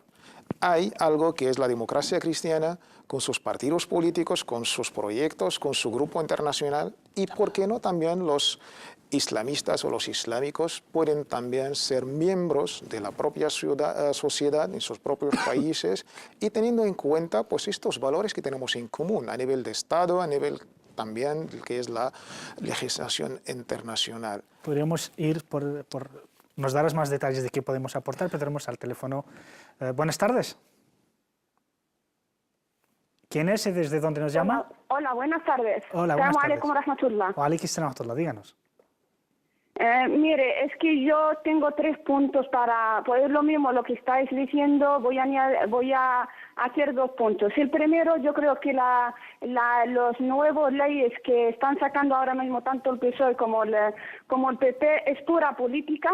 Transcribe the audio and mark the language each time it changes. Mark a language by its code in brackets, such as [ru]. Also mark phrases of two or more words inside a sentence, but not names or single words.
[es] Hay algo que es la democracia cristiana, con sus partidos políticos, con sus proyectos, con su grupo internacional, y por qué no también los islamistas o los islámicos pueden también ser miembros de la propia sociedad en sus propios países y teniendo en cuenta pues estos valores que tenemos en común a nivel de Estado, a nivel también que es la legislación internacional. Podríamos ir nos darás más detalles de qué podemos aportar, pero tenemos al teléfono. Buenas tardes. ¿Quién es y desde dónde nos llama? Hola, buenas tardes. Hola, buenas tardes. [ar] عليكم رحمة الله. وعليكم سلام رحمة الله, [es] díganos. Mire, es que yo tengo 3 puntos para poder lo mismo lo que estáis diciendo. Voy a hacer 2 puntos. El primero, yo creo que los nuevos leyes que están sacando ahora mismo tanto el PSOE como el PP es pura política.